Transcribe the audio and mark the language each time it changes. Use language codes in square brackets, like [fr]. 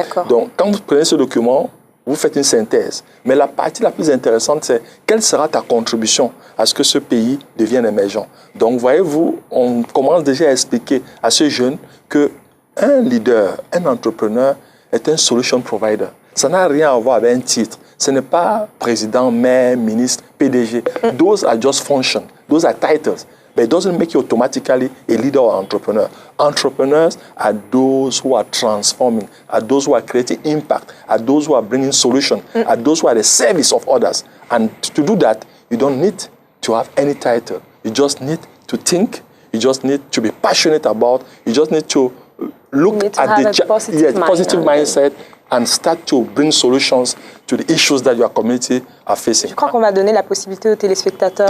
[fr] Donc, quand vous prenez ce document, vous faites une synthèse. Mais la partie la plus intéressante, c'est quelle sera ta contribution à ce que ce pays devienne émergent. Donc, voyez-vous, on commence déjà à expliquer à ces jeunes qu'un leader, un entrepreneur est un [en] solution provider. [fr] Ça n'a rien à voir avec un titre. Ce n'est pas président, maire, ministre, PDG. [en] Those are just functions. Those are titles. But it doesn't make you automatically a leader or entrepreneur. Entrepreneurs are those who are transforming, are those who are creating impact, are those who are bringing solutions, are those who are the service of others. And to do that, you don't need to have any title. You just need to think. You just need to be passionate about. You just need to look at the positive mindset and start to bring solutions to the issues that your community are facing. [fr] Je crois qu'on va donner la possibilité aux téléspectateurs